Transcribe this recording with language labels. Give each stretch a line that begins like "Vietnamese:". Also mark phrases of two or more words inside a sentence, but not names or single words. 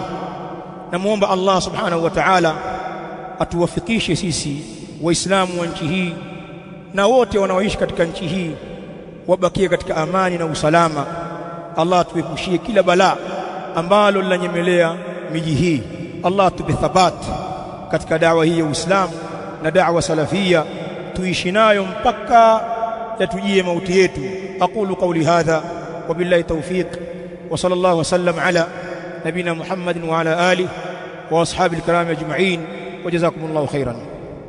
Swahili: Namuomba Allah
Arabic: سبحانه وتعالى
Swahili: atuwafikishe sisi waislamu wa nchi hii na wote wanaoishi katika nchi hii wabakie katika amani na usalama. Allah tuepushie kila balaa ambalo linanyemelea miji hii. Allah tupe thabat katika da'wa hii ya Uislamu na da'wa salafia, tuishi nayo mpaka yatujie mauti yetu.
Arabic: أقول قولي هذا وبالله التوفيق، وصلى الله وسلم على نبينا محمد وعلى آله وأصحابه الكرام أجمعين، وجزاكم الله خيرا.